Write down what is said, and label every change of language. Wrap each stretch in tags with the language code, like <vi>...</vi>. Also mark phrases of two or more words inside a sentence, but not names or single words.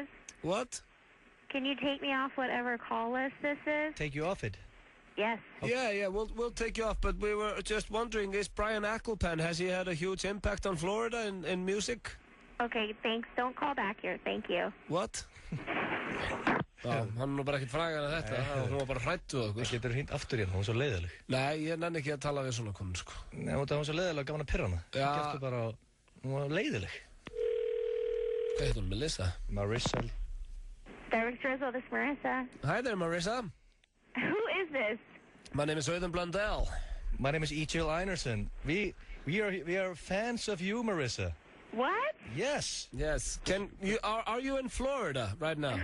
<en>What? Can you take me off whatever call list this is? Take you off it? Yes. Okay. Yeah, we'll take you off, but we were just wondering, is Brian Ecclepen, has he had a huge impact on Florida in music? Okay, thanks. Don't call back here. Thank you. What?</en> <is>Já, hann nú bara ekkert frægar en þetta, hún var bara hrættu okkur. Það getur hringt aftur hérna, hún er svo leiðileg. Nei, ég nenni ekki að tala við svona konu, sko. Nei, hún er svo leiðileg að gaman að pirra hana. Já. Geftu bara, hún var leiðileg. Hvað heitir hún, Melissa?</is> <en>Marissa. Direct Drizzle, this is Marissa. Hi there, Marissa. Who is this? My name is Auðun Blöndal. My name is E.J. Einerson. We are fans of you, Marissa. What? Yes. Yes. Are you in Florida right now?</en>